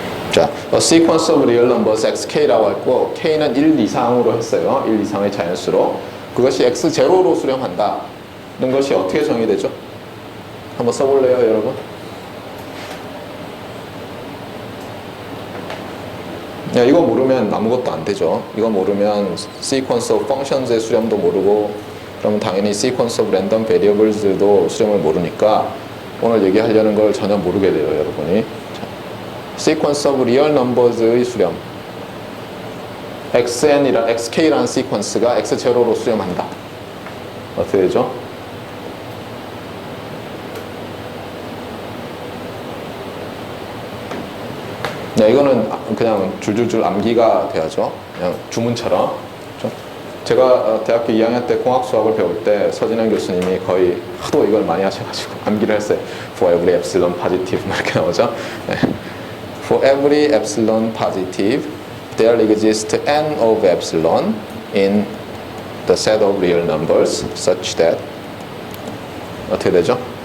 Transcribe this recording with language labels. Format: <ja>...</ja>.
<ko>자, a sequence of real numbers xk라고 했고, k는 1 이상으로 했어요. 1 이상의 자연수로. 그것이 x0로 수렴한다. 이런 것이 어떻게 정의되죠? 한번 써볼래요, 여러분? 야, 이거 모르면 아무것도 안 되죠. 이거 모르면 sequence of functions의 수렴도 모르고, 그러면 당연히 sequence of random variables도 수렴을 모르니까 오늘 얘기하려는 걸 전혀 모르게 돼요, 여러분이. sequence of real numbers의 수렴, xk라는 sequence가 x0로 수렴한다. 어떻게 되죠? 네, 이거는 그냥 줄줄줄 암기가 돼야죠. 그냥 주문처럼. 그렇죠? 제가 대학교 2학년 때 공학 수학을 배울 때 서진환 교수님이 거의 하도 이걸 많이 하셔가지고 암기를 했어요.</ko> <en>For every epsilon positive</en> <ko>이렇게 나오죠. 네.</ko> <en>For every epsilon positive, there exists n of epsilon in the set of real numbers such that</en> <ko>어떻게 되죠?</ko>